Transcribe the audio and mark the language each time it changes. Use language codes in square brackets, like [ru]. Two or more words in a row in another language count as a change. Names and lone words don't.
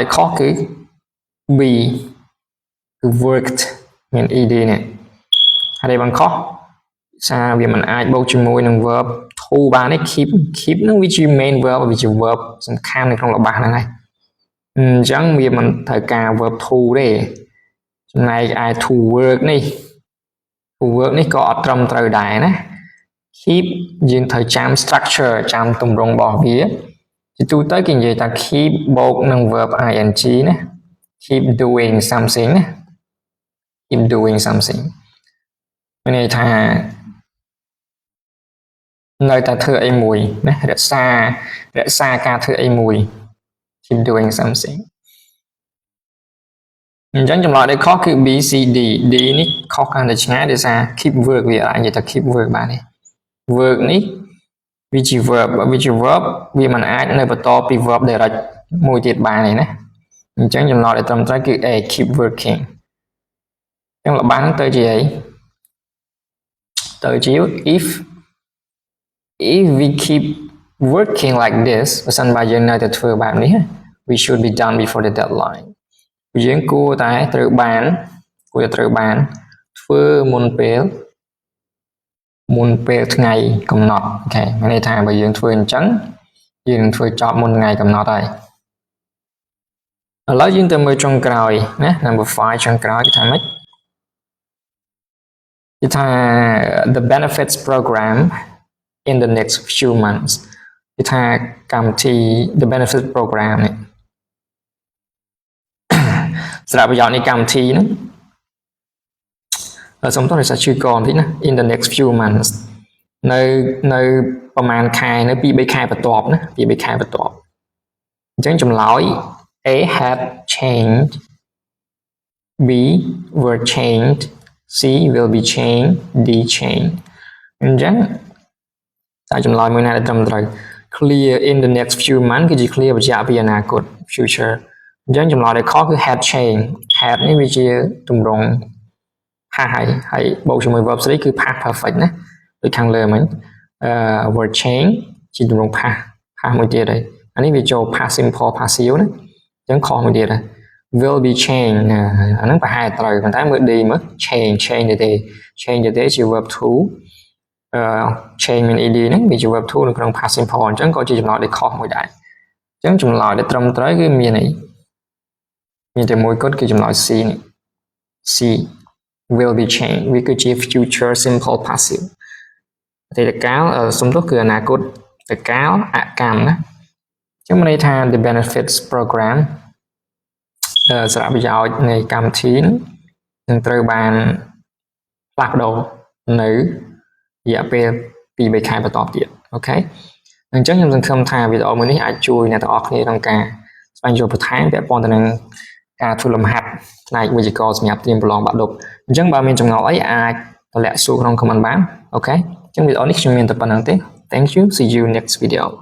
[km] ដែលខុសគឺ B គឺ worked មាន ed នេះហើយដែលបានខុសសារវាមិនអាចបូកជាមួយនឹង [en] verb to [km] បានទេ keep នឹងវាជា [en] main verb [km] វាជា verb សំខាន់នៅក្នុងរបបហ្នឹងហើយអញ្ចឹងវាមិនត្រូវការ [en] verb to [km] ទេចំណែកឯ [en] to work [km] នេះក៏អត់ត្រឹមត្រូវដែរណា keep យើងត្រូវចាំ structure ចាំទម្រង់របស់វាជាទូទៅគេនិយាយថា keep បូកនឹង [en] verb ing [km] ណា [en] keep doing something [km] ណា [en] keep doing something [km] មានន័យថា នៅតែធ្វើអីមួយណារក្សាការធ្វើអីមួយ [en] keep doing something [km] អញ្ចឹងចម្លើយដែលខុសគឺ B C D D នេះខុសកាន់តែឆ្ងាយដោយសារ [en] keep work [km] វាអាចនិយាយថា [en] keep work [km] បានទេ work នេះវាជា verb វាមិនអាចនៅបន្តពី [en] verb direct [km] មួយទៀតបានទេណាអញ្ចឹងចម្លើយដែលត្រឹមត្រូវគឺ A [en] keep working [km] អញ្ចឹងលបាំងទៅជាអី ទៅជា [en] if we keep working like this [km] បើសិនបើយើងនៅតែធ្វើបែបនេះ [en] we should be done before the deadline [km] យើងគួរតែត្រូវបានធ្វើមុន ពេលថ្ងៃកំណត់អូខេមានន័យថាបើយើងធ្វើអញ្ចឹងយើងនឹងធ្វើចប់មុនថ្ងៃកំណត់ហើយឥឡូវយើងទៅមើលចុងក្រោយណា number 5 ចុងក្រោយគេថាម៉េច គេថា [en] the benefits program in the next few months [km] គេថាកម្មវិធី [en] the benefit program [km] នេះស្រាប់ប្រយោជន៍នៃកម្មវិធីហ្នឹងសូមទោសដោយសារឈឺកបន្តិចណា [en] in the next few months [km] នៅប្រហែលខែនៅ 2-3 ខែបន្ទាប់ណា2-3 ខែបន្ទាប់អញ្ចឹងចម្លើយ [en] A had changed B were changed C will be changed D changed [km] អញ្ចឹងតែចម្លើយមួយណាដែលត្រឹមត្រូវ [en] clear in the next few months [km] គឺជា clear បញ្ជាក់ពីអនាគត future អញ្ចឹងចម្លើយដែលខុសគឺ [en] had changed had [km] នេះវាជាទម្រង់ past ហើយបូកជាមួយ verb ស្ដីគឺ [en] past perfect [km] ណាដូចខាងលើមិញ [en] were changed [km] ជាទម្រង់ past មួយទៀតហើយអានេះវាចូល [en] past simple passive [km] ណាអញ្ចឹងខុសមួយទៀតហើយ [en] will be changed [km] អាហ្នឹងប្រហែលត្រូវប៉ុន្តែមើល D មើល change ទេ change ទេជា [en] verb to change [km] មាន ed ហ្នឹងវាជា [en] verb to [km] នៅក្នុង [en] past simple [km] អញ្ចឹងក៏ជាចម្លើយដែលខុសមួយដែរអញ្ចឹងចម្លើយដែលត្រឹមត្រូវគឺមានតែ មួយគត់គឺចម្លើយ C នេះ [en] C will be changed [km] វាគឺជា [en] future simple passive [km] អតីតកាលសំដៅគឺអនាគតកា លអកម្មណាអញ្ចឹងមានន័យថា [en] the benefits program [km] សារៈប្រយោជន៍នៃកម្មវិធីនឹងត្រូវ បានផ្លាស់ប្ដូរនៅរយៈពេល 2-3 ខែបន្តទៀតអូខេអញ្ចឹងខ្ញុំសង្ឃឹមថាវីដេអូមួយនេះអាចជួយអ្នកទាំងអស់គ្នាក្នុងការស្វែងយល់បន្ថែមពាក់ព័ន្ធទៅនឹងការធ្វើលំហាត់ផ្នែកវិជ្ជាករសម្រាប់ត្រៀមប្រឡងបាក់ឌុបអញ្ចឹងបើមានចម្ងល់អីអាចតម្លាក់សួរក្នុង comment បានអូខេអញ្ចឹងវីដេអូនេះខ្ញុំមានតែប៉ុណ្្នឹងទេ [en] Thank you see you next video